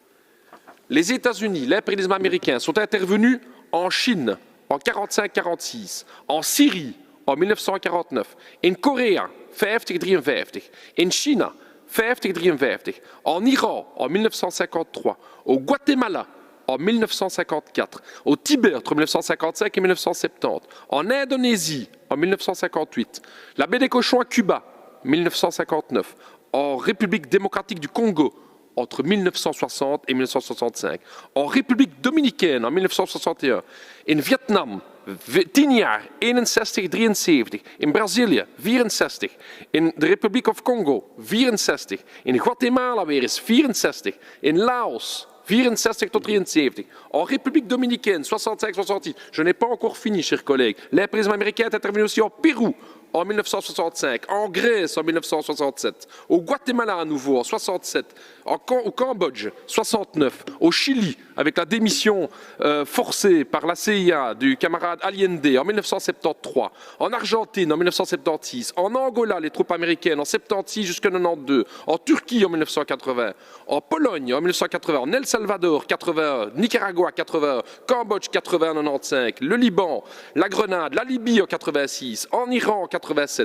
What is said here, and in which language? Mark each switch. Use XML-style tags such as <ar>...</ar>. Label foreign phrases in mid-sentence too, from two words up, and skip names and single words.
<fr>Les États-Unis, l'impérialisme américain, sont intervenus en Chine en 1945-1946, en Syrie en 1949, en Corée 1950-1953, en Chine 1950-1953, en Iran en 1953, au Guatemala en 1954, au Tibet entre 1955 et 1970, en Indonésie en 1958, la baie des Cochons à Cuba, 1959, en République démocratique du Congo entre 1960 et 1965, en République dominicaine en 1961,</fr> <nl>in Vietnam 10 jaar 61-73, in Brazilië 64, in de Republiek of Congo 64, in Guatemala weer eens 64, in Laos 64 tot 73,</nl> <fr>en République dominicaine 65-66. Je n'ai pas encore fini, chers collègues. L'impérialisme américain est intervenu aussi en Pérou en 1965, en Grèce en 1967, au Guatemala à nouveau en 67, au Cambodge 69, au Chili avec la démission forcée par la CIA du camarade Allende en 1973, en Argentine en 1976, en Angola les troupes américaines en 76 jusqu'en 92, en Turquie en 1980, en Pologne en 1980, en El Salvador 81, Nicaragua 81, Cambodge 80 95, le Liban, la Grenade, la Libye en 86, en Iran en 87.</fr>